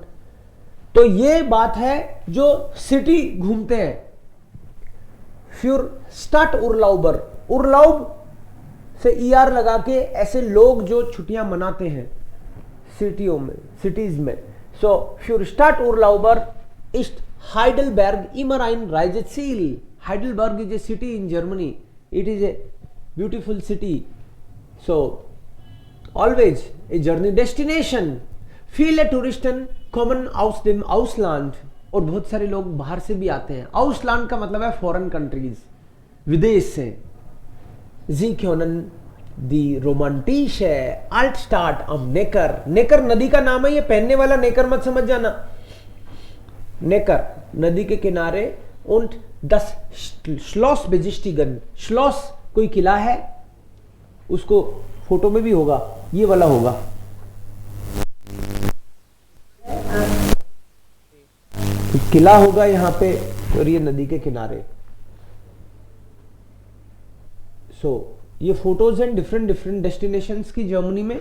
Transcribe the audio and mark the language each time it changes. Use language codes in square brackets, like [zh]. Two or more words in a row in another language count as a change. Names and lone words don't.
[hi] तो ये बात है जो सिटी घूमते हैं। फिर [de] Städteurlauber, [hi] उर्लाउब से ईआर लगा के ऐसे लोग जो छुट्टियां मनाते हैं सिटियों में, सिटीज में। सो फिर [de] Städteurlauber ist Heidelberg immer ein Reiseziel. [en] Heidelberg is a city in Germany. It is a beautiful city. So always a journey destination. [de] Viele Touristen kommen aus dem Ausland. [hi] और बहुत सारे लोग बाहर से भी आते हैं। Ausland का मतलब है [en] foreign countries, [hi] विदेश से। [de] Sie können die romantische Altstadt am Neckar. [hi] नेकर नदी का नाम है, ये पहनने वाला नेकर मत समझ जाना। नेकर नदी के किनारे [de] und das Schloss besichtigen. [hi] Schloss कोई किला है, उसको फोटो में भी होगा, ये वाला होगा, किला होगा यहाँ पे, और ये नदी के किनारे। सो ये फोटोज हैं [en] different different destinations [hi] की जर्मनी में।